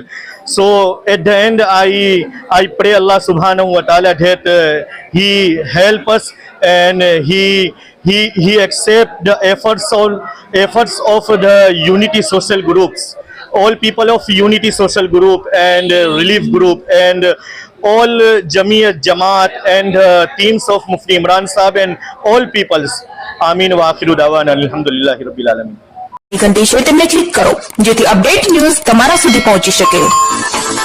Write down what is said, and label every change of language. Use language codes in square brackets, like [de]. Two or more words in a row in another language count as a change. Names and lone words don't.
[en] So at the end I pray [ar] الله سبحانه و تعالى [en] that He help us and He accept the efforts of the Unity Social Groups, all people of Unity Social Group and Relief Group and all Jamiyat, Jamaat and teams of Mufti Imran Sahab and all peoples. [ar] آمين و آخر دعوانا الحمد لله رب العالمين. [gu] ઘંટી છે તેમને ક્લિક કરો જેથી અપડેટ ન્યૂઝ તમારા સુધી પહોંચી શકે।